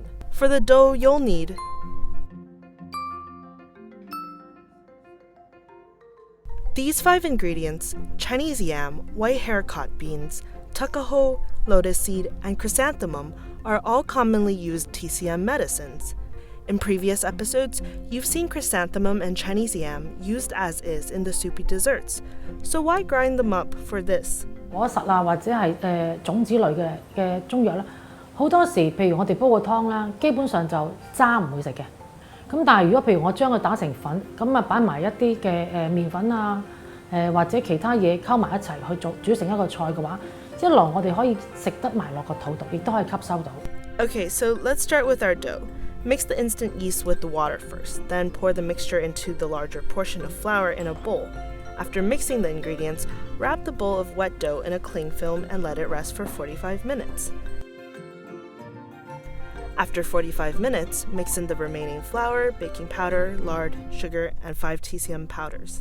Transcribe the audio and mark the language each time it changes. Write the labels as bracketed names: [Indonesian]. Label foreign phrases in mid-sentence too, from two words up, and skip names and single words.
[English] For the dough, you'll need these 5 ingredients: Chinese yam, white haricot beans, tuckahoe, lotus seed, and chrysanthemum are all commonly used TCM medicines. In previous episodes, you've seen chrysanthemum and Chinese yam used as is in the soupy desserts. So why grind them up for this? [Cantonese] 果實啊，或者係種子類嘅中藥啦，好多時譬如我哋煲個湯啦，基本上就渣唔會食嘅。咁但係如果譬如我將佢打成粉，咁啊擺埋一啲嘅麵粉啊，或者其他嘢溝埋一齊去煮成一個菜嘅話，一來我哋可以食得埋落個肚度，亦都可以吸收到。 [English] Okay, so let's start with our dough. Mix the instant yeast with the water first, then pour the mixture into the larger portion of flour in a bowl. After mixing the ingredients, wrap the bowl of wet dough in a cling film and let it rest for 45 minutes. After 45 minutes, mix in the remaining flour, baking powder, lard, sugar, and 5 TCM powders.